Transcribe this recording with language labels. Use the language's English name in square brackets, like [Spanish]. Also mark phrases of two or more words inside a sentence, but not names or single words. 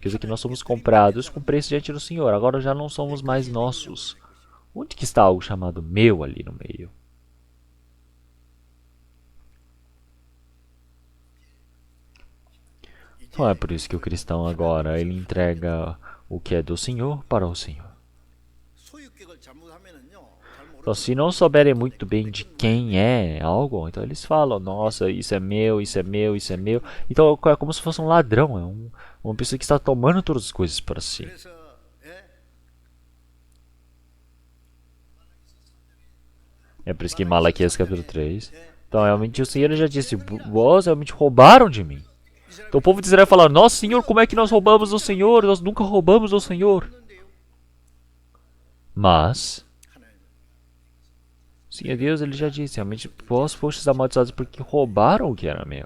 [Portuguese] Quer dizer que nós somos comprados com preço diante do Senhor. Agora já não somos mais nossos. Onde que está algo chamado meu ali no meio? Então é por isso que o cristão agora, ele entrega o que é do Senhor para o Senhor. [Korean] 소유격을 잘못하면은요. 잘 [Portuguese] Então, se não souberem muito bem de quem é algo, então eles falam, nossa, isso é meu, isso é meu, isso é meu. Então é como se fosse um ladrão, uma pessoa que está tomando todas as coisas para si. [Korean] 그래서 예? [Portuguese] É por isso que em Malaquias capítulo 3. Então realmente o Senhor já disse, vós realmente roubaram de mim. Então o povo de Israel fala, nossa Senhor, como é que nós roubamos do Senhor? Nós nunca roubamos do Senhor. Mas o Senhor Deus, ele já disse, realmente vós fostes amaldiçoados porque roubaram o que era meu.